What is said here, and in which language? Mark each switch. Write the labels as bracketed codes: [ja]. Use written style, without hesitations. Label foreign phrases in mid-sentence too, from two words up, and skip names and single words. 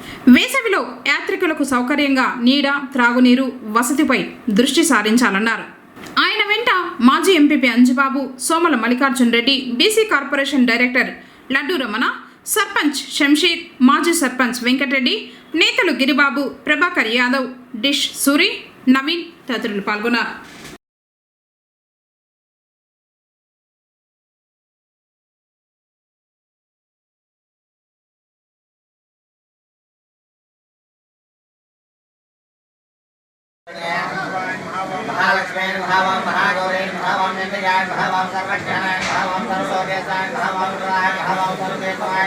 [te] వేసవిలో యాత్రికులకు సౌకర్యంగా నీడ, త్రాగునీరు, వసతిపై దృష్టి సారించాలన్నారు. ఆయన వెంట మాజీ ఎంపీపీ అంజుబాబు, సోమల మల్లికార్జున్ రెడ్డి, బీసీ కార్పొరేషన్ డైరెక్టర్ లడ్డూ రమణ, సర్పంచ్ శంషీర్, మాజీ సర్పంచ్ వెంకటరెడ్డి, నేతలు గిరిబాబు, ప్రభాకర్ యాదవ్, డిష్ సూరి, నవీన్ తదితరులు పాల్గొన్నారు. [sa] महालक्ष्मीं भावं महागौरीं भावं नित्यां भावं सर्वज्ञानां भावं सर्वलोकेशां भावं रुद्रां भावं सर्वदेवां